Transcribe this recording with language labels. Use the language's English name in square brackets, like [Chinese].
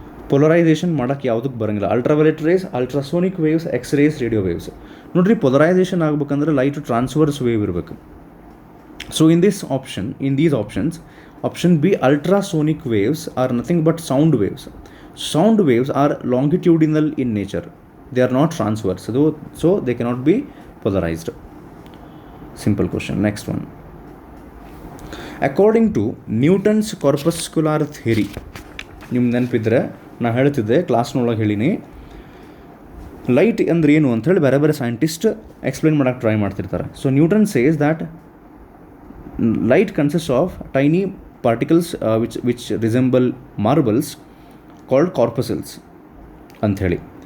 [Kannada] Polarisation ಮಾಡೋಕ್ಕೆ ಯಾವುದಕ್ಕೆ ಬರೋಂಗಿಲ್ಲ. Ultraviolet race, ultrasonic waves, X-race, radio waves. ನೋಡಿರಿ, ಪೊಲರೈಸೇಷನ್ ಆಗ್ಬೇಕಂದ್ರೆ ಲೈಟ್ ಟ್ರಾನ್ಸ್ವರ್ಸ್ ವೇವ್ ಇರಬೇಕು. [English] So in these options, option B ultrasonic waves are nothing but sound waves. Sound waves are longitudinal in nature. They are not transverse. So they cannot be polarized. Simple question. Next one. According to Newton's corpuscular theory, [Kannada] ನಿಮ್ಮ ನೆನಪಿದ್ರೆ ನಾ ಹೇಳ್ತಿದ್ದೆ ಕ್ಲಾಸ್ನೊಳಗೆ ಹೇಳಿನಿ, light ಅಂದ್ರೆ ಏನು ಅಂಥೇಳಿ ಬೇರೆ ಬೇರೆ scientist explain ಮಾಡೋಕ್ಕೆ ಟ್ರೈ ಮಾಡ್ತಿರ್ತಾರೆ. [English] So Newton says that light consist of tiny particles which resemble marbles called corpuscles ಅಂಥೇಳಿ.